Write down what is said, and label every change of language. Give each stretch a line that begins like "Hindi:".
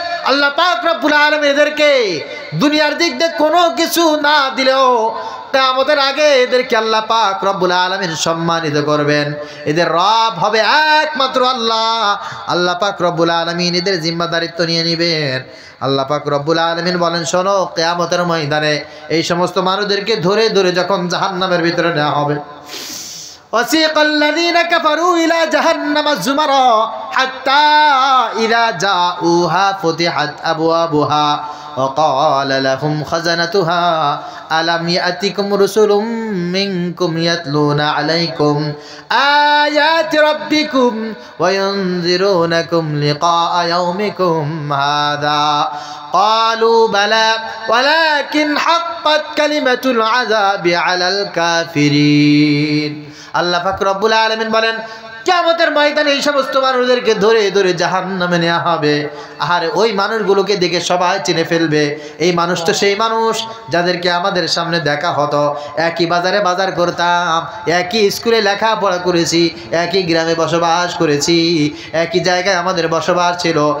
Bangla: আল্লাহ পাক রব্বুল আলামিন এদেরকে দুনিয়ার দিক দিয়ে কোনো কিছু না দিলেও কিয়ামতের আগে এদেরকে আল্লাহ পাক রব্বুল আলামিন সম্মানিত করবেন, এদের রব হবে একমাত্র আল্লাহ। আল্লাহ পাক রব্বুল আলামিন এদের জিম্মাদারিত্ব নিয়ে নেবেন। আল্লাহ পাক রব্বুল আলামিন বলেন, শোনো, কিয়ামতের ময়দানে এই সমস্ত মানুষদেরকে ধরে ধরে যখন জাহান্নামের ভিতরে নেওয়া হবে,
Arabic: وسيق الذين كفروا إلى جهنم زمرا حتى إذا جاءوها فتحت أبوابها وقال لهم خزنتها ألم يأتكم رسل منكم يتلون عليكم آيات ربكم وينذرونكم لقاء يومكم هذا قالوا بلى ولكن حقت كلمة العذاب على الكافرين।
Bangla: আল্লাহ পাক রব্বুল আলামিন বলেন, কিয়ামতের ময়দানে এই সমস্ত মানুষদেরকে ধরে ধরে জাহান্নামে নেওয়া হবে। আর ওই মানুষগুলোকে দেখে সবাই চিনে ফেলবে, এই মানুষ তো সেই মানুষ যাদেরকে আমাদের সামনে দেখা হতো, একই বাজারে বাজার করতাম, একই স্কুলে লেখাপড়া করেছি, একই গ্রামে বসবাস করেছি, একই জায়গায় আমাদের বসবাস ছিল।